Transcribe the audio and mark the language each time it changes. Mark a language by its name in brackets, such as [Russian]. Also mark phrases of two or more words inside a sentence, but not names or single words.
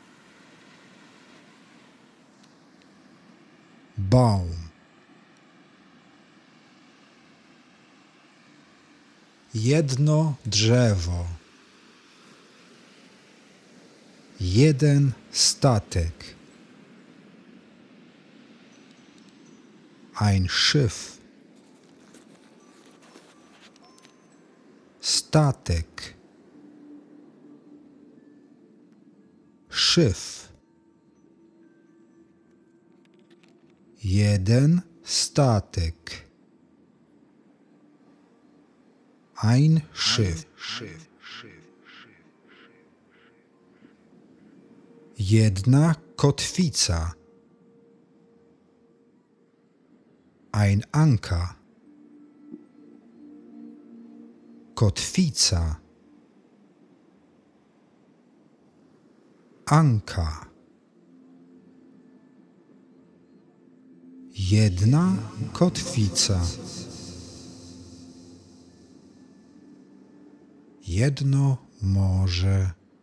[German] Baum. [Polish] Jedno drzewo. Jeden statek. [German] Ein Schiff. [Polish] Statek. [German] Schiff. [Polish] Jeden statek. [German] Ein Schiff. [Polish] Jedna kotwica. [German] Ein Anker. [Polish] Kotwica. [German] Anka. [Polish] Jedna kotwica. Jedno morze.